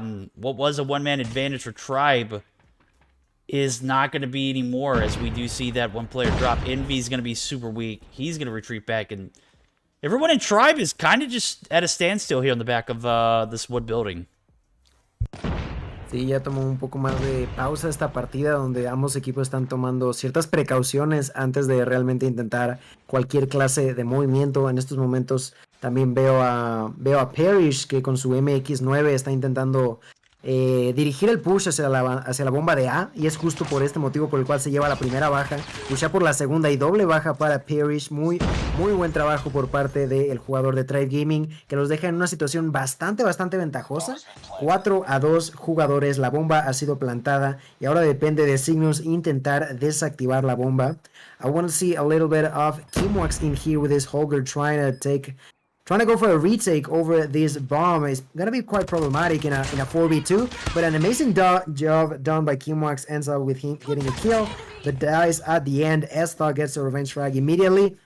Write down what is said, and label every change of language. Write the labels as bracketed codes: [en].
[en] And what was a one-man advantage for Tribe is not going to be anymore, as we do see that one player drop. Envy's going to be super weak. He's going to retreat back, and everyone in Tribe is kind of just at a standstill here on the back of this wood building. [es] Sí, ya tomó un poco más de pausa esta partida, donde ambos equipos están tomando ciertas precauciones antes de realmente intentar cualquier clase de movimiento. En estos momentos también veo a Parrish, que con su MX9 está intentando dirigir el push hacia la bomba de A, y es justo por este motivo por el cual se lleva la primera baja. Pusha por la segunda y doble baja para Parrish. Muy buen trabajo por parte del jugador de Tribe Gaming, que los deja en una situación bastante ventajosa. 4-2 jugadores, la bomba ha sido plantada y ahora depende de Cygnus intentar desactivar la bomba. [en] I want to see a little bit of Kimwax in here with his Holger trying to go for a retake over this bomb. Is gonna be quite problematic in a 4v2, but an amazing job done by Kimwax ends up with him getting a kill. The dice at the end. Estog gets a revenge frag immediately.